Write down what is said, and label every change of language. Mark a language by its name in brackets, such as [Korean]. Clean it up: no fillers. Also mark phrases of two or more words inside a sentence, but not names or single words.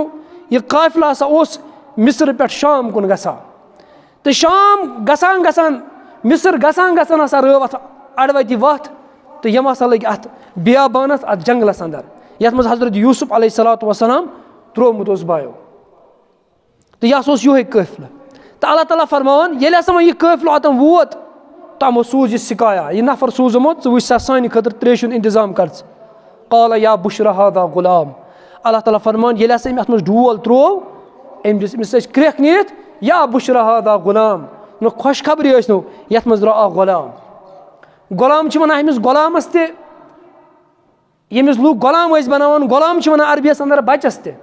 [Kashmiri] یہِ قافلہ ہسا اوس مصر پٮ۪ٹھ شام کُن گژھان تہٕ شام گژھان گژھان مصر گژھان گژھان ہسا رٲو اتھ اَڑوَتہِ وتھ تہٕ یِم ہسا لٔگۍ اتھ بیابانس اتھ جنگلس انٛدر یتھ منٛز حضرت یوٗسف علیہ الصلوۃ والسلام تروومُت اوس بایو. تہٕ یہِ ہسا اوس یِہوے قٲفلہٕ. تہٕ اللہ تعالیٰ فرماوان ییٚلہِ ہسا وۄنۍ یہِ قٲفلہٕ اوٚتن ووت تِمو سوٗز یہِ سِکایا، یہِ نفر سوٗزمُت ژٕ وٕچھ سا سانہِ خٲطرٕ تریشہِ ہُنٛد انتظام کر ژٕ. [Arabic] قال یا بشرا ہاذا غلام. [Kashmiri] اللہ تعالیٰ فرمان ییٚلہِ ہسا أمۍ اتھ منٛز ڈول تروو أمۍ دِژ أمِس ٲسۍ کرٛٮ۪کھ نِتھ [Arabic] یا بشرا ہاذا غلام. [Kashmiri] نہ خۄش خبری ٲسۍ نو یتھ منٛز درٛاو اکھ غلام. غلام چھِ ونان أمِس غلامس تہِ، ییٚمِس لُکھ غلام ٲسۍ بناوان غلام چھِ ونان عربیس انٛدر بچس تہِ.